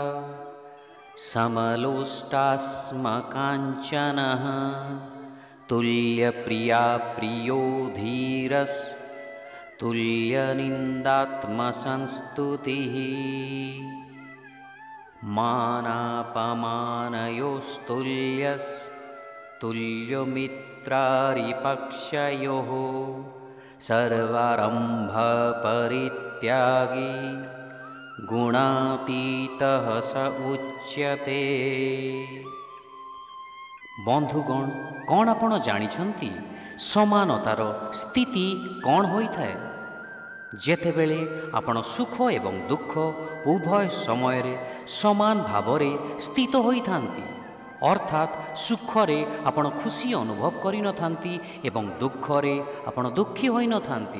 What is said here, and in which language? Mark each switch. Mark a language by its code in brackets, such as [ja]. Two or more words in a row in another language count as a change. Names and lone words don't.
[sa] समलोष्टास्मकाञ्चनः तुल्यप्रिया प्रियो धीरस्तुल्यनिन्दात्मसंस्तुतिः मानापमानयोस्तुल्यस्तुल्यमित्रारिपक्षयोः सर्वारम्भपरित्यागी गुणातीतः स उच्यते। [or] बंधुगण, କଣ ଆପଣ ଜାଣିଛନ୍ତି ସମାନତାର ସ୍ଥିତି କଣ ହୋଇଥାଏ? ଯେତେବେଳେ ଆପଣ ସୁଖ ଏବଂ ଦୁଃଖ ଉଭୟ ସମୟରେ ସମାନ ଭାବରେ ସ୍ଥିତ ହୋଇଥାନ୍ତି, ଅର୍ଥାତ୍ ସୁଖରେ ଆପଣ ଖୁସି ଅନୁଭବ କରି ନଥାନ୍ତି ଏବଂ ଦୁଃଖରେ ଆପଣ ଦୁଃଖୀ ହୋଇ ନଥାନ୍ତି।